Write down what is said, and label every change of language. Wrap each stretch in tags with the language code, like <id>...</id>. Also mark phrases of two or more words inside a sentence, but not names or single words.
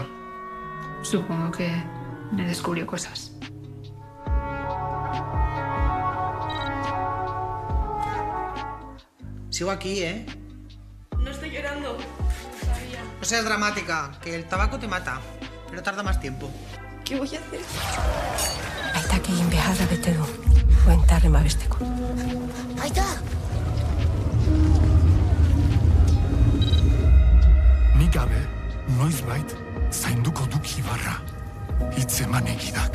<es>Supongo que me descubrió cosas. Sigo aquí, ¿eh? No estoy llorando. Todavía. No seas dramática, que el tabaco te mata, pero tarda más tiempo. ¿Qué voy a hacer?</es> <eu>Aitak egin beharra bete du, buentarren babesteko. Aita! Nik gabe, noizbait, zainduko duk Ibarra. Hitz eman egidak.</eu>